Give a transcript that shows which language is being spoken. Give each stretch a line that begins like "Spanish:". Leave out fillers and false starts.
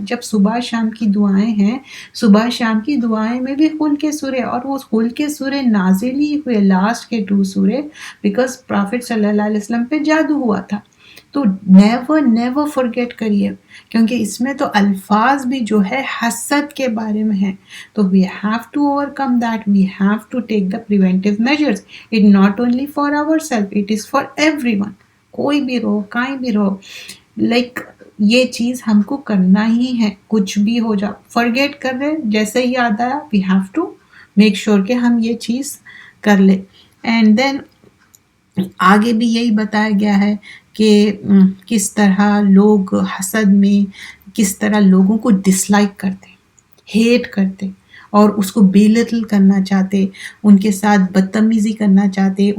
Urdu: جب صبح شام کی دعائیں ہیں، صبح شام کی دعائیں میں بھی خل کے سورے، اور وہ خل کے سورے نازل ہی ہوئے لاسٹ کے 2 سورے بیکاز پرافٹ صلی اللہ علیہ وسلم پہ جادو ہوا تھا. تو نیور فرگیٹ کریے، کیونکہ اس میں تو الفاظ بھی جو ہے حسد کے بارے میں ہیں.
English: تو we have to overcome that, we have to take the preventive measures. It not only for ourselves, it is for everyone.
Urdu: کوئی بھی رہو، کہیں بھی رہو، like یہ چیز ہم کو کرنا ہی ہے. کچھ بھی ہو جا، فرگیٹ کر رہے، جیسے ہی یاد آیا
English: we have to make sure
Urdu: کہ ہم یہ چیز کر لیں. اینڈ دین آگے بھی یہی بتایا گیا ہے کہ کس طرح لوگ حسد میں کس طرح لوگوں کو ڈس لائک کرتے، ہیٹ کرتے، اور اس کو بیلٹل کرنا چاہتے، ان کے ساتھ بدتمیزی کرنا چاہتے.